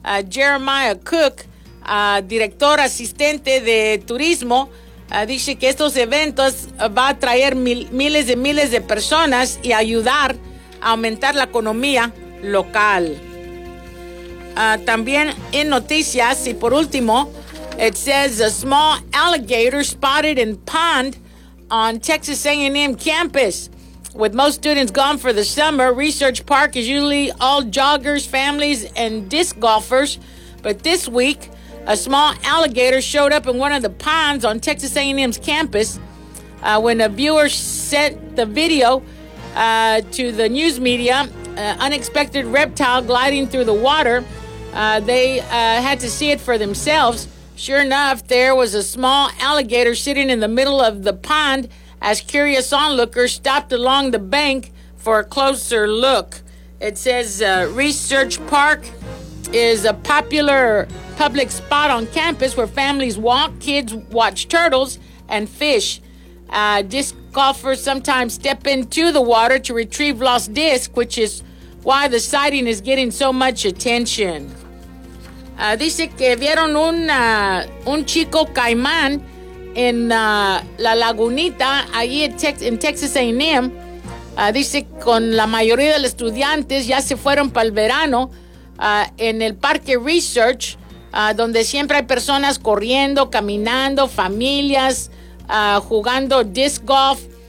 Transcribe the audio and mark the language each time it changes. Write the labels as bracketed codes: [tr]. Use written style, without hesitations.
[es] Jeremiah Cook, director asistente de turismo, dice que estos eventos va a traer miles y miles de personas y ayudar a aumentar la economía local. También en noticias y por último, [en] it says a small alligator spotted in pond on Texas A&M campus. With most students gone for the summer, Research Park is usually all joggers, families, and disc golfers. But this week, a small alligator showed up in one of the ponds on Texas A&M's campus. When a viewer sent the video to the news media, unexpected reptile gliding through the water, they had to see it for themselves. Sure enough, there was a small alligator sitting in the middle of the pond as curious onlookers stopped along the bank for a closer look. It says Research Park is a popular public spot on campus where families walk, kids watch turtles, and fish. Disc golfers sometimes step into the water to retrieve lost discs, which is why the sighting is getting so much attention. [es] Dice que vieron un chico caimán en la lagunita ahí en Texas A&M. Dice con la mayoría de los estudiantes ya se fueron para el verano en el parque Research, donde siempre hay personas corriendo, caminando, familias, jugando disc golf.